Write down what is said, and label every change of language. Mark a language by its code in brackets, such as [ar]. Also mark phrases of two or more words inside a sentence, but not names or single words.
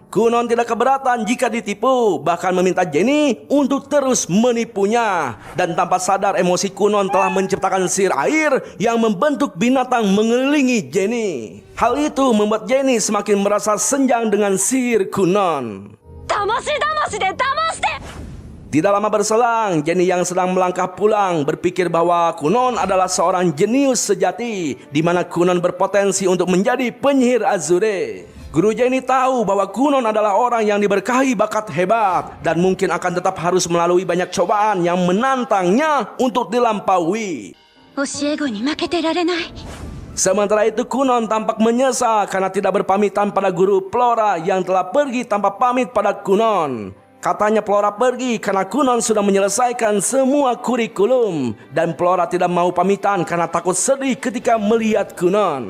[id] Kunon tidak keberatan jika ditipu, bahkan meminta Jenny untuk terus menipunya. Dan tanpa sadar emosi Kunon telah menciptakan sihir air yang membentuk binatang mengelilingi Jenny. Hal itu membuat Jenny semakin merasa senjang dengan sihir Kunon. [ja] 騙しで騙して [id] Tidak lama berselang, Jenny yang sedang melangkah pulang berpikir bahwa Kunon adalah seorang jenius sejati, di mana Kunon berpotensi untuk menjadi penyihir Azure. Guru Jenny tahu bahwa Kunon adalah orang yang diberkahi bakat hebat dan mungkin akan tetap harus melalui banyak cobaan yang menantangnya untuk dilampaui. [ja] 教え子に負けてられない [id] Sementara itu Kunon tampak menyesal karena tidak berpamitan pada Guru Flora yang telah pergi tanpa pamit pada Kunon. Katanya Flora pergi karena Kunon sudah menyelesaikan semua kurikulum. Dan Flora tidak mau pamitan karena takut sedih ketika melihat Kunon.